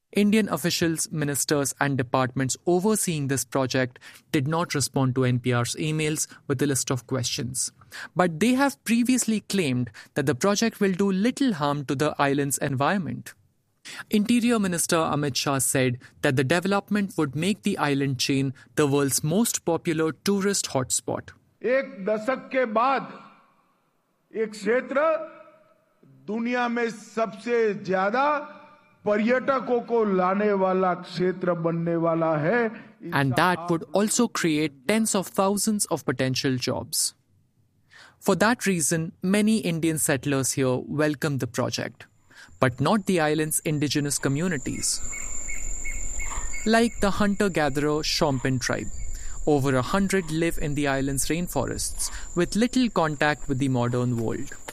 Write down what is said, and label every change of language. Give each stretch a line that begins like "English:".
English: Indian officials, ministers, and departments overseeing this project did not respond to NPR's emails with a list of questions. But they have previously claimed that the project will do little harm to the island's environment. Interior Minister Amit Shah said that the development would make the island chain the world's most popular tourist hotspot.
Hindi: एक दशक के बाद ये क्षेत्र दुनिया में सबसे ज्यादा पर्यटकों को लाने वाला क्षेत्र बनने वाला है.
English: And that would also create tens of thousands of potential jobs. For that reason, many Indian settlers here welcomed the project, but not the island's indigenous communities. Like the hunter-gatherer Shompin tribe. Over 100 live in the island's rainforests, with little contact with the modern world.